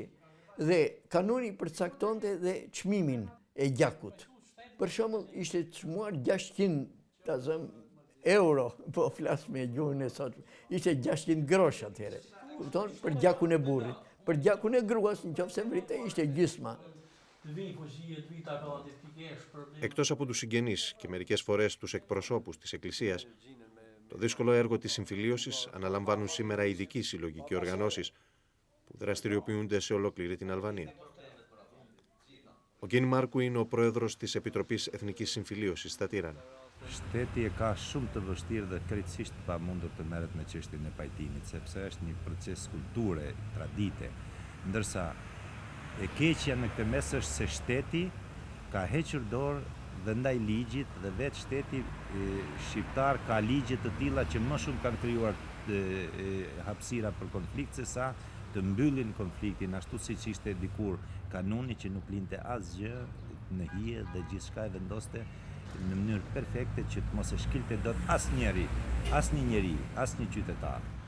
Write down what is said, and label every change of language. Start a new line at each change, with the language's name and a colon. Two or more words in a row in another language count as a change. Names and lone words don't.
Albanian: Dhe kanuni përcaktonte dhe çmimin e gjakut. Për shembull, ishte çmuar 600 euro, po flas me gjuhën e sot, ishte 600 grosh atëherë. Kupton, për gjakun e burrit. Për gjakun e gruas, nëse vritej, ishte gjysma.
Greek: Εκτός από τους συγγενείς και μερικές φορές τους εκπροσώπους της Εκκλησίας, το δύσκολο έργο της συμφιλίωσης αναλαμβάνουν σήμερα ειδικοί σύλλογοι και οργανώσεις που δραστηριοποιούνται σε ολόκληρη την Αλβανία. Ο Γκίν Μάρκου είναι ο πρόεδρος της Επιτροπής Εθνικής Συμφιλίωσης στα Τύρανα.
Albanian: Shteti e ka shumë të vështirë dhe krejtësisht pamundur të merret me çështjen e pajtimit, sepse është një proces kulture, tradite, ndërsa e keqja në këtë mes është se shteti ka hequr dorë dhe ndaj ligjit dhe vetë shteti shqiptar ka ligje të tilla që më shumë kanë krijuar hapësira për konflikt se sa të mbyllin konfliktin, ashtu siç ishte dikur kanuni që nuk linte asgjë në hije dhe gjithçka e vendoste në mënyrë perfekte që të mos e shkilte dot asnjëri, asnjë njeri, asnjë qytetar.